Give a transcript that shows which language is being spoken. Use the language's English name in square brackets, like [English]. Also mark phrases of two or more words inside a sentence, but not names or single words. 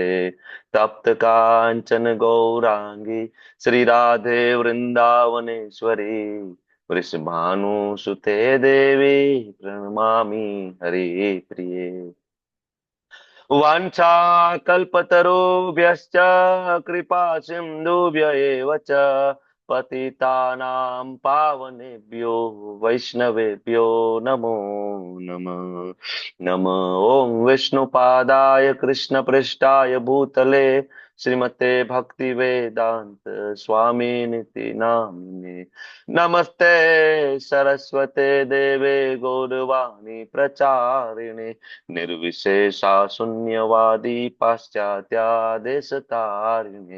[Sanskrit] तप्त कांचन गौरांगी श्री राधे वृंदावनेश्वरी वृषभानुसुते देवी प्रणमामि हरि प्रिये। वाञ्छाकल्पतरुभ्यश्च कृपा सिन्धुभ्य एव च પતિતાનાં પાવનેભ્યો વૈષ્ણવેભ્યો નમો નમઃ. નમઃ ઓમ વિષ્ણુપાદાય કૃષ્ણપ્રેષ્ઠાય ભૂતલે શ્રીમતે ભક્તિ વેદાંત સ્વામિનિતિ નામિને. નમસ્તે સરસ્વતે દેવે ગૌરવાણી પ્રચારિણે નિર્વિશેષા શૂન્યવાદી પાશ્ચાત્યા દેશતારિણે.